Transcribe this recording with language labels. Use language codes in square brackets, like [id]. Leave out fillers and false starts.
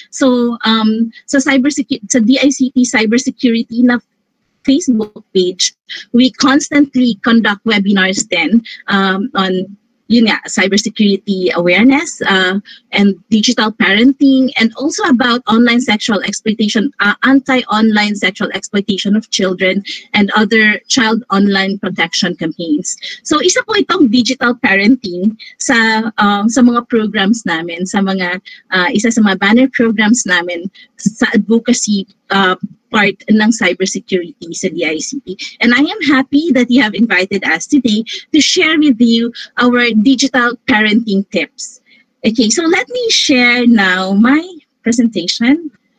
[en] So sa DICT cybersecurity na Facebook page, we constantly conduct webinars then on cybersecurity awareness and digital parenting, and also about online sexual exploitation, anti-online sexual exploitation of children, and other child online protection campaigns. [tl] So isa po itong digital parenting sa mga programs namin, sa mga isa sa mga banner programs namin sa advocacy part ng cybersecurity sa DICT. [en] And I am happy that you have invited us today to share with you our digital parenting tips. Okay, so let me share now my presentation.